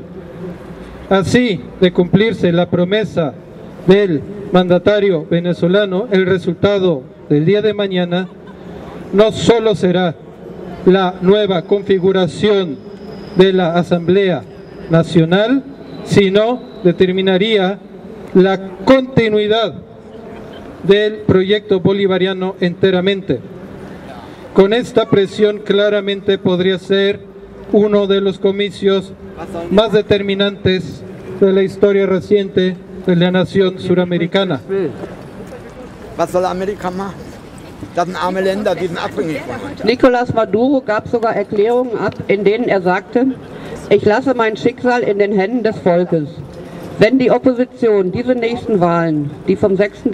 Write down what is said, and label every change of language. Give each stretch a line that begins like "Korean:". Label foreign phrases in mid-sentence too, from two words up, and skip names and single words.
Spanish: Así de cumplirse la promesa del mandatario venezolano, el resultado del día de mañana no solo será la nueva configuración de la Asamblea Nacional, sino determinaría la continuidad del proyecto bolivariano enteramente. Con esta presión claramente podría ser uno de los comicios más determinantes de la historia reciente de la nación suramericana.
German: Was soll Amerika machen? Das sind arme Länder, die sind abhängig von uns. Nicolás Maduro gab sogar Erklärungen ab, in denen er sagte, ich lasse mein Schicksal in den Händen des Volkes. Wenn die Opposition diese nächsten Wahlen, die vom 6.